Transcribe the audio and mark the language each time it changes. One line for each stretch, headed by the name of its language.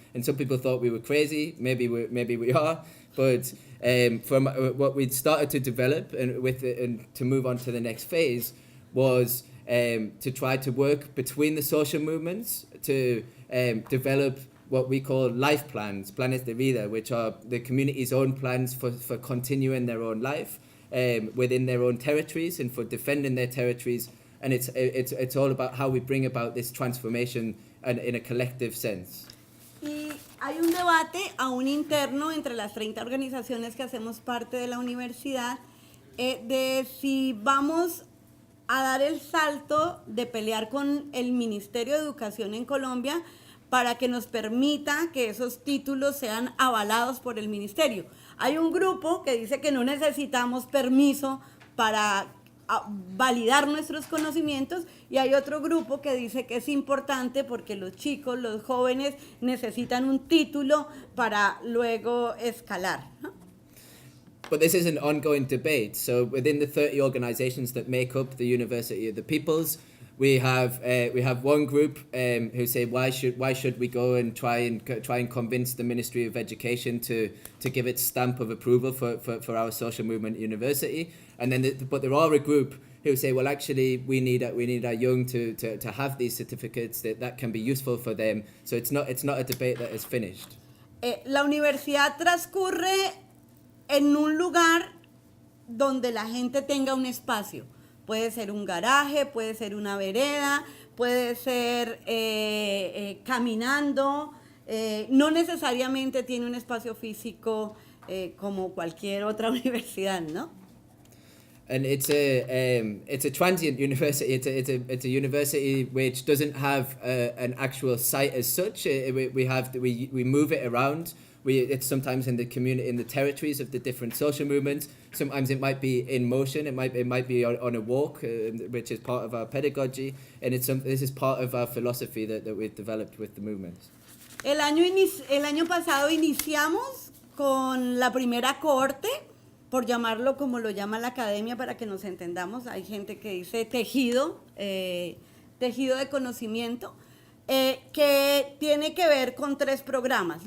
English: And some people thought we were crazy. Maybe we are, but from what we'd started to develop and to move on to the next phase was to try to work between the social movements to develop what we call life plans,
Spanish: planes de vida,
English: which are the community's own plans for continuing their own life within their own territories and for defending their territories. And it's all about how we bring about this transformation and in a collective sense.
Spanish: Y hay un debate aún interno entre las 30 organizaciones que hacemos parte de la universidad de si vamos a dar el salto de pelear con el Ministerio de Educación en Colombia para que nos permita que esos títulos sean avalados por el ministerio. Hay un grupo que dice que no necesitamos permiso para validar nuestros conocimientos, y hay otro grupo que dice que es importante porque los chicos, los jóvenes necesitan un título para luego escalar, ¿no?
English: But this is an ongoing debate. So within the 30 organizations that make up the University of the Peoples, we have one group who say why should we go and try and convince the Ministry of Education to give its stamp of approval for our social movement university, and then but there are a group who say, well, actually we need our young to have these certificates that can be useful for them. So it's not a debate that is finished.
Spanish: La universidad transcurre en un lugar donde la gente tenga un espacio. Puede ser un garaje, puede ser una vereda, puede ser caminando. No necesariamente tiene un espacio físico como cualquier otra universidad, ¿no?
English: And it's a transient university. It's a university which doesn't have an actual site as such. We move it around. It's sometimes in the community, in the territories of the different social movements. Sometimes it might be in motion. It might be on a walk, which is part of our pedagogy, and this is part of our philosophy that we've developed with the movements.
Spanish: El año pasado iniciamos con la primera cohorte, por llamarlo como lo llama la academia para que nos entendamos. Hay gente que dice tejido de conocimiento. Que tiene que ver con 3 programas.